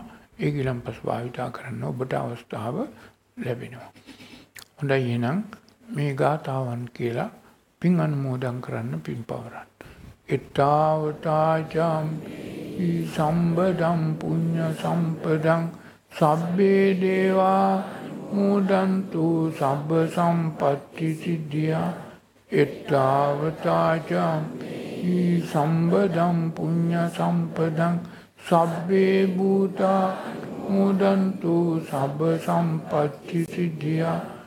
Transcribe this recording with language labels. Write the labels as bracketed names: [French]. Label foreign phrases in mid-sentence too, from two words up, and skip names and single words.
[Sinhala] ඒ ගිලම්පස භාවිතා කරන්න ඔබට අවස්ථාව ලැබෙනවා. හොඳයි එහෙනම් මේ ගාථාවන් කියලා පින් අනුමෝදන් කරන්න පින් පවරන්න. [Pali] එත්තාවතාචම් සම්බදම් පුඤ්ඤ සම්පදං සබ්බේ දේවා මුදන්තු සබ්බ සම්පත්ති සිද්ධියා එත්තාවතාචම් සම්බදම් පුඤ්ඤ සම්පදං සබ්බේ භූතා මුදන්තු සබ්බ සම්පත්ති සිද්ධියා